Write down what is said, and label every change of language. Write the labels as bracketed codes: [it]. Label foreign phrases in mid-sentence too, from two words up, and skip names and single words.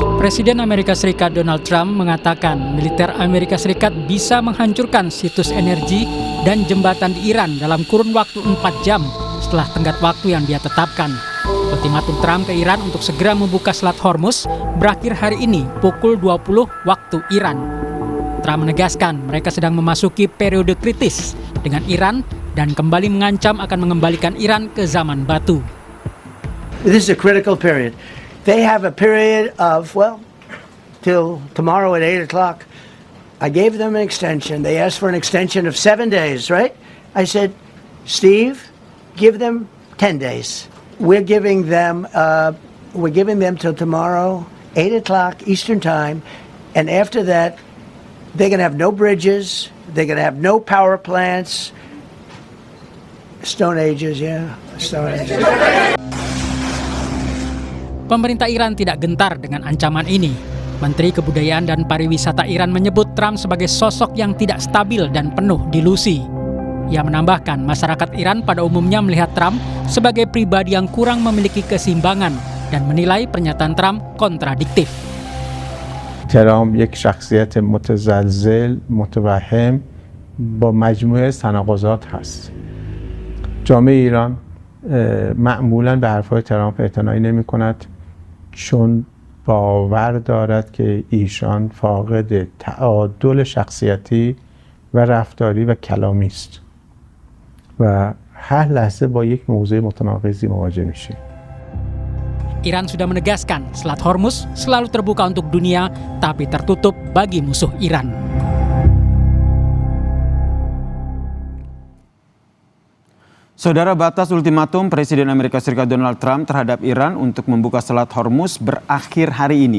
[id] Presiden Amerika Serikat Donald Trump mengatakan militer Amerika Serikat bisa menghancurkan situs energi dan jembatan di Iran dalam kurun waktu 4 jam setelah tenggat waktu yang dia tetapkan. Ultimatum Trump ke Iran untuk segera membuka Selat Hormuz berakhir hari ini pukul 20 waktu Iran. Trump menegaskan mereka sedang memasuki periode kritis dengan Iran dan kembali mengancam akan mengembalikan Iran ke zaman batu. [en] This is a critical period. They have a period of, well, till tomorrow at 8 o'clock. I gave them an extension. They asked for an extension of 7 days, right? I said, Steve, give them 10 days. We're giving them till tomorrow, 8 o'clock Eastern Time. And after that, they're going to have no bridges. They're going to have no power plants. Stone Ages, yeah. Stone Ages. [id] Pemerintah Iran tidak gentar dengan ancaman ini. Menteri Kebudayaan dan Pariwisata Iran menyebut Trump sebagai sosok yang tidak stabil dan penuh delusi. Ia menambahkan masyarakat Iran pada umumnya melihat Trump sebagai pribadi yang kurang memiliki keseimbangan dan menilai pernyataan Trump kontradiktif. [fa] ترامپ یک شخصیت متزلزل متوهم با مجموعه تناقضات هست. جامعه ایران معمولاً به حرفهای ترامپ اعتنایی نمی‌کند چون باور دارد که ایشان فاقد تعادل شخصیتی و رفتاری و کلامی است و هر لحظه با یک موضوع متناقضی مواجه میشیم. [id] Iran sudah menegaskan Selat Hormuz selalu terbuka untuk dunia, tapi tertutup bagi musuh Iran. Saudara, batas ultimatum Presiden Amerika Serikat Donald Trump terhadap Iran untuk membuka Selat Hormuz berakhir hari ini.